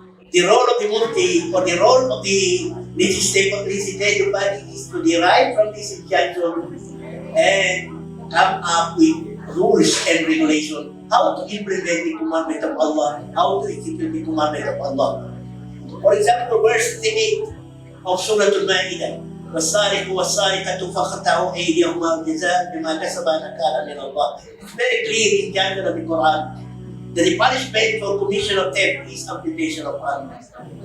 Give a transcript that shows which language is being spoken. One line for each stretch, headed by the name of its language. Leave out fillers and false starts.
English: The role of the mufti or the role of the legislative body is to derive from this injunction and come up with rules and regulations, how to implement the commandment of Allah, how to execute the commandment of Allah. For example, verse 38 of Surah Al-Ma'idah,
Arabic: وَالسَّارِقُ وَالسَّارِقَةُ فَقَطَعُوا أَيْدِيَهُمَا جَزَاءً بِمَا كَسَبَا نَكَالًا مِنَ اللَّهِ.
English: It's very clear in injunction of the Quran that the punishment for commission of theft is amputation of arms.